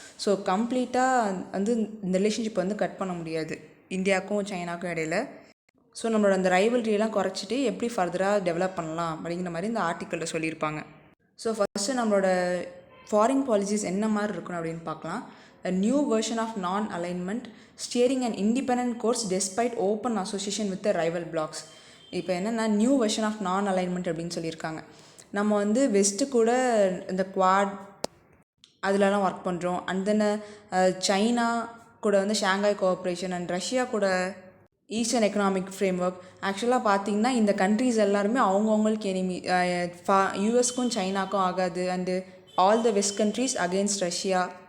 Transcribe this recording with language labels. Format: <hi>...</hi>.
<ta>So கம்ப்ளீட்டாக வந்து இந்த ரிலேஷன்ஷிப் வந்து கட் பண்ண முடியாது இந்தியாவுக்கும் சைனாக்கும் இடையில. ஸோ நம்மளோட அந்த ரைவல்ரியெல்லாம் குறைச்சிட்டு எப்படி ஃபர்தராக டெவலப் பண்ணலாம் அப்படிங்கிற மாதிரி இந்த ஆர்டிக்கலில் சொல்லியிருப்பாங்க. ஸோ ஃபஸ்ட்டு நம்மளோட ஃபாரின் பாலிசிஸ் என்ன மாதிரி இருக்கணும் அப்படின்னு பார்க்கலாம்.</ta> <en>A new version of non-alignment, steering an independent course despite open association with the rival blocs.</en> <ta>இப்போ என்னென்னா நியூ வெர்ஷன் ஆஃப் நான் அலைன்மெண்ட் அப்படின்னு சொல்லியிருக்காங்க. நம்ம வந்து வெஸ்ட்டு கூட இந்த குவாட் அதிலலாம் ஒர்க் பண்ணுறோம். அண்ட் தென் சைனா கூட வந்து ஷாங்காய் கோஆப்ரேஷன் அண்ட் ரஷ்யா கூட ஈஸ்டர்ன் எக்கனாமிக் ஃப்ரேம் ஒர்க். ஆக்சுவலாக பார்த்திங்கன்னா இந்த கண்ட்ரீஸ் எல்லாருமே அவங்கவுங்களுக்கு எனிமி. யூஎஸ்க்கும் சைனாக்கும் ஆகாது</ta> <en>And all the west countries against Russia.</en>